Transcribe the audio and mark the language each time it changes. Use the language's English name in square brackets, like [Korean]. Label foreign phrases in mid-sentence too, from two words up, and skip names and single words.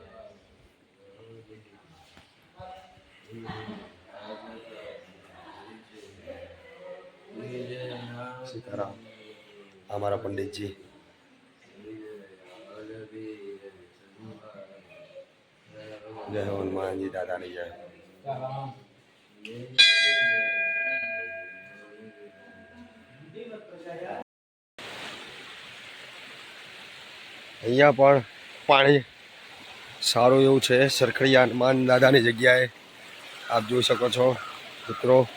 [Hindi] सीताराम हमारा पंडित जी। जय हो हनुमान जी दादा ने जय। [Gujarati] અહીંયા પણ પાણી સારું એવું છે સરખડીયા હનુમાન દાદાની જગ્યાએ આપ જોઈ શકો છો મિત્રો।